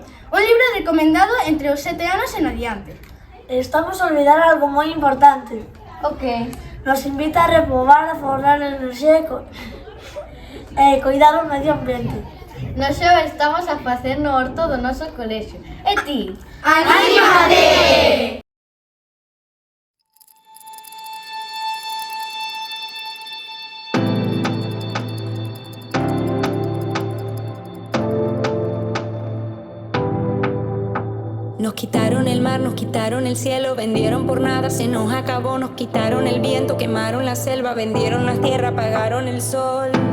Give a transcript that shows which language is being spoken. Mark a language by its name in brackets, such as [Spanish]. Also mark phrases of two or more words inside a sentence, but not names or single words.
[Galician] Un libro recomendado entre os 7 anos en adiante. Estamos a olvidar algo moi importante. O que? Nos invita a repobar, a forrar a enerxía e coidar o medio ambiente. Nos xa estamos a facer no horto do noso colexio. E ti? ¡Anímate! [Spanish] Nos quitaron el mar, nos quitaron el cielo, vendieron por nada, se nos acabó, nos quitaron el viento, quemaron la selva, vendieron la tierra, apagaron el sol.